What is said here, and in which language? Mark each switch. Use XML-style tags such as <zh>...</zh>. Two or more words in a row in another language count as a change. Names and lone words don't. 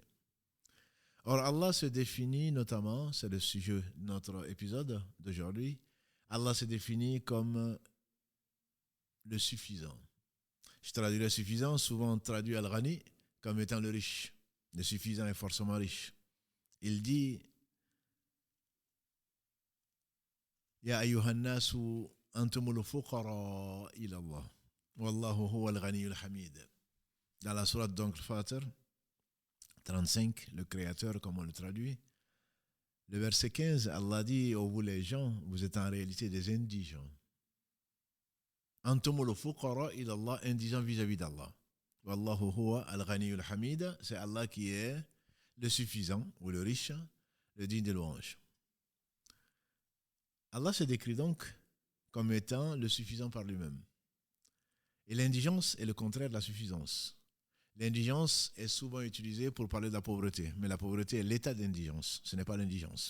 <fr>Or, Allah se définit notamment, c'est le sujet de notre épisode d'aujourd'hui, Allah se définit comme le suffisant. Je traduis le suffisant, souvent traduit Al-Ghani comme étant le riche. Le suffisant est forcément riche. Il dit</fr> <ar>يا أيها الناس أنتم الفقراء إلى الله والله هو الغني الحميد.</ar> <fr>Dans la sourate donc Fatir 35, le créateur comme on le traduit, le verset 15, Allah dit ô vous les gens, vous êtes en réalité des indigents.</fr> <ar>أنتم الفقراء إلى الله,</ar> <fr>indigents vis-à-vis d'Allah.</fr> <ar>والله هو الغني الحميد,</ar> <fr>c'est Allah qui est le suffisant ou le riche, le digne de louange. Allah se décrit donc comme étant le suffisant par lui-même. Et l'indigence est le contraire de la suffisance. L'indigence est souvent utilisée pour parler de la pauvreté, mais la pauvreté est l'état d'indigence, ce n'est pas l'indigence.</fr>